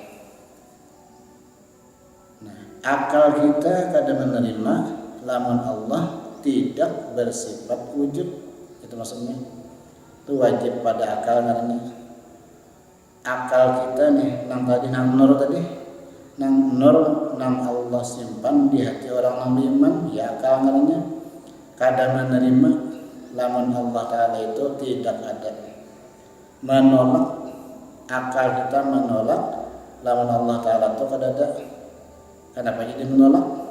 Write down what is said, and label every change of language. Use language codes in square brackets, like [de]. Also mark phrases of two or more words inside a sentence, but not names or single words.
[bjn] Nah, akal kita kada menerima lamun Allah tidak bersifat wujud. [id] Itu maksudnya. Itu wajib pada akal namanya. [bjn] Akal kita nih, nang tadi nang nur tadi, nang nur nang Allah simpan di hati orang yang beriman, ya akal namanya. Kada menerima lamun Allah Ta'ala itu tidak ada. Menolak, akal kita menolak lamun Allah Ta'ala itu kada ada. [id] Kenapa jadi menolak?